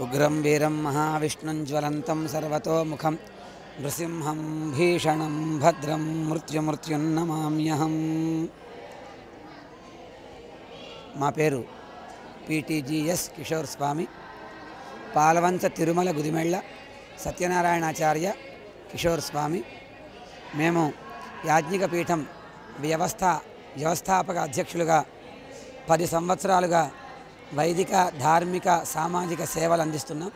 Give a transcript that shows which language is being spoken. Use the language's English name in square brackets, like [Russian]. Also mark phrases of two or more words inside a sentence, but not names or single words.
[Sanskrit] अनन्तं वीरं महाविष्णुं ज्वलन्तं सर्वतोमुखं नृसिंहं भीषणं भद्रं मृत्युर्नमाम्यहम्। [Telugu] మా పేరు పీటీజీఎస్ కిషోర్ స్వామి, పాలవంచ తిరుమల గుదిమెళ్ళ సత్యనారాయణాచార్య కిషోర్ స్వామి. మేము యాజ్ఞిక పీఠం వ్యవస్థాపక అధ్యక్షులుగా 10 సంవత్సరాలుగా వైదిక ధార్మిక సామాజిక సేవలు అందిస్తున్నాం.